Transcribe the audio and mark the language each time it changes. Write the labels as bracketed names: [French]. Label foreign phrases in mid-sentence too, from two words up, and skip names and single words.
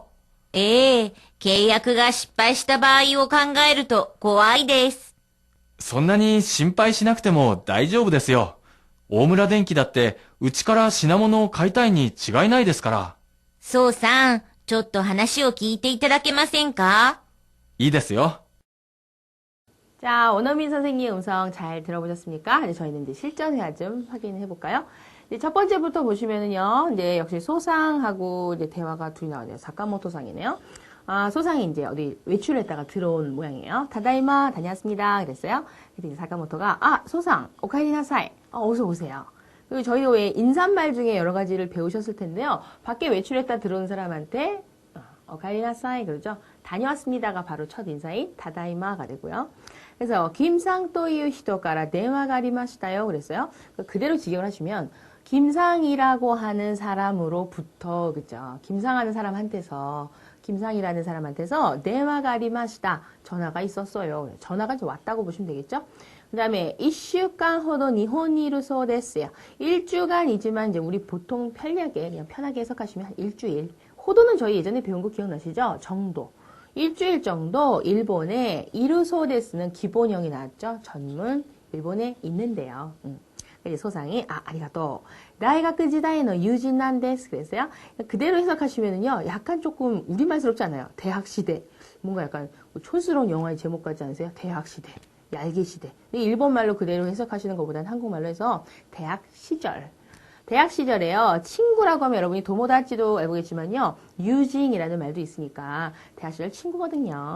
[Japanese] ええ、契約が失敗した場合を考えると怖いです。そんなに心配しなくても大丈夫ですよ。大村電機だって、うちから品物を買いたいに違いないですから。そうさん、ちょっと話を聞いていただけませんか？いいですよ。 [Korean] 자, 원어민 선생님 음성 잘 들어보셨습니까? 이제 저희는 이제 실전회화 좀 확인해 볼까요? 이제 첫 번째부터 보시면은요, 이제 역시 소상하고 이제 대화가 둘이 나오네요. 사카모토상이네요. 아, 소상이 이제 어디 외출했다가 들어온 모양이에요. 다다이마, 다녀왔습니다. 그랬어요. 그때 이제 사카모토가, 아, 소상, 오카에리나사이. 어서 오세요. 그리고 저희가 왜 인사말 중에 여러 가지를 배우셨을 텐데요. 밖에 외출했다 들어온 사람한테, 오카에리나사이, 그러죠. 다녀왔습니다가 바로 첫 인사인 다다이마가 되고요. [Japanese] 그래서 김상という人から電話が ありましたよ. [Korean] 그랬어요. 그대로 직역을 하시면 김상이라고 하는 사람으로부터 그죠? 김상하는 사람한테서 김상이라는 사람한테서 [Japanese] 電話が ありました. [Korean] 전화가 있었어요. 전화가 이제 왔다고 보시면 되겠죠? 그 다음에 [Japanese] 1週間 ほど 일본에いるそうです 요. [Korean] 일주간이지만 이제 우리 보통 편리하게 그냥 편하게 해석하시면 일주일. 호도는 저희 예전에 배운 거 기억나시죠? 정도. 일주일 정도 일본에 이루소데스는 기본형이 나왔죠. 전문 일본에 있는데요. 소상이 아리가또. 대학 시대의 [Japanese] 友人なんです. [Korean] 그랬어요. 그대로 해석하시면은요. 약간 조금 우리말스럽지 않아요. 대학 시대. 뭔가 약간 촌스러운 영화의 제목 같지 않으세요? 대학 시대. 얄개 시대. 일본말로 그대로 해석하시는 것보다는 한국말로 해서 대학 시절. 대학 시절에요. 친구라고 하면 여러분이 도모다치도 알고겠지만요. 유징이라는 말도 있으니까 대학 시절 친구거든요.